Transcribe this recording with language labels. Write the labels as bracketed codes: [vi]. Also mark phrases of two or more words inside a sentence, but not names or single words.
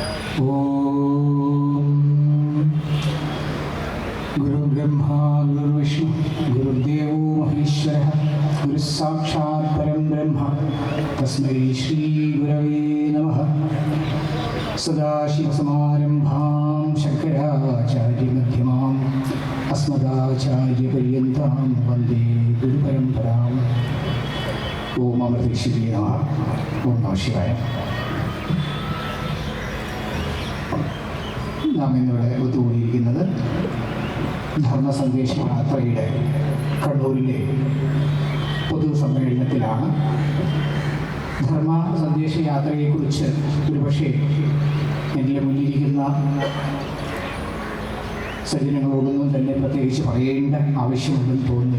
[sa] गुरुर्ब्रह्मा गुरुर्विष्णु गुरुर्देवो महेश्वरः गुरुस्साक्षात् परं ब्रह्म तस्मै श्री गुरवे नमः। सदाशिवसमारम्भां शङ्कराचार्यमध्यमाम् अस्मदाचार्यपर्यन्तां वन्दे गुरुपरम्पराम्। ओम अमृतेश्वरी नमः। ओम नमः शिवाय। [ml] നാം ഇന്നിവിടെ ഒത്തുകൂടിയിരിക്കുന്നത് ധർമ്മസന്ദേശ യാത്രയുടെ കണ്ണൂരിലെ പൊതുസമ്മേളനത്തിലാണ്. ധർമ്മ സന്ദേശ യാത്രയെക്കുറിച്ച് ഒരുപക്ഷെ എൻ്റെ മുന്നിലിരിക്കുന്ന സജ്ജനങ്ങളോടൊന്നും തന്നെ പ്രത്യേകിച്ച് പറയേണ്ട ആവശ്യമുണ്ടെന്ന് തോന്നുന്നില്ല.